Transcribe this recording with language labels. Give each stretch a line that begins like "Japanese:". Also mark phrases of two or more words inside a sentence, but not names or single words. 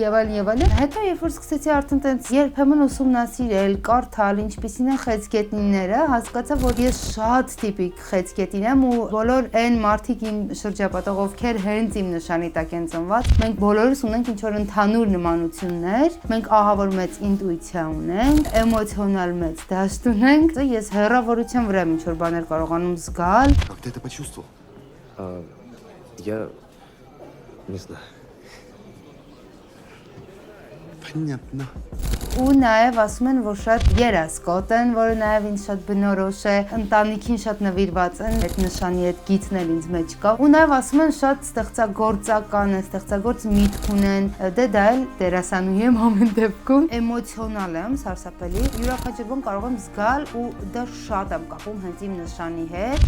Armenian: եւ այլն։ Հետո երբ որ սկսեցի արդեն տենց երբեմն ուսումնասիրել, կարդալ, ինչպիսին են խեցգետնիները, հասկացա, որ ես շատ տիպիկ խեցգետին եմ ու բոլոր այն մարդիկ իմ շրջապատող ովքեր հենց իմ նշանի տակ են ծնված, մենք բոլորս ունենք ինչ ընդհանուր նմանություններ, մենք ահավոր մեծ ինտուիցիա ունենք, էմոցիոնալ մեծ դաշտ ունենք, ես հեռավորության վրա ինչ-որ բաներ կարողանում զգալ։
Russian: Как ты это почувствовал? Я не знаю. Понятно.
Armenian: Ու նաև ասում են, որ շատ երասկոտ են, որը նաև ինձ շատ բնորոշ է, ընտանիքին շատ նվիրված են, այդ նշանի հետ գիծն էլ ինձ մեջ կա։ Ու նաև ասում են շատ ստեղծագործական են, ստեղծագործ միտք ունեն, դե դա էլ դերասանուհի եմ ամեն դեպքում, էմոցիոնալ եմ, սարսափելի, յուրաքանչյուր բան կարող եմ զգալ ու դա շատ եմ կապում հենց իմ նշանի հետ։